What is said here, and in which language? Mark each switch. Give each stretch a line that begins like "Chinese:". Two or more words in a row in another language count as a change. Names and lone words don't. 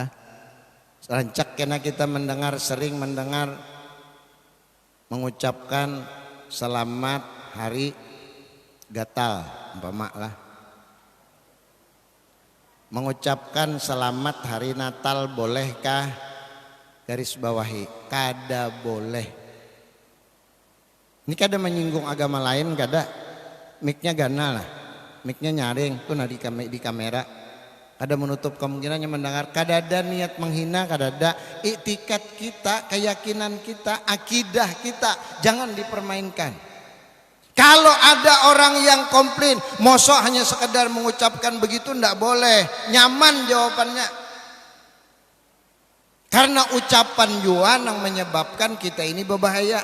Banjar: Rancak karena kita sering mendengar mengucapkan selamat hari gatal, umpama lah.
Indonesian: Mengucapkan selamat hari Natal bolehkah? Garis bawahi,
Banjar: kada boleh. Ini kada menyinggung agama lain, kada. Mic-nya ganal lah, mic-nya nyaring tuh nah di kamera. Kada menutup kemungkinannya mendengar. Kada ada niat menghina, kada ada.
Indonesian: Iktikat kita, keyakinan kita, akidah kita jangan dipermainkan. Kalau ada orang yang komplain, mosok hanya sekedar mengucapkan begitu, ndak boleh.
Banjar: Nyaman jawabannya.
Indonesian: Karena ucapan jua yang menyebabkan kita ini berbahaya.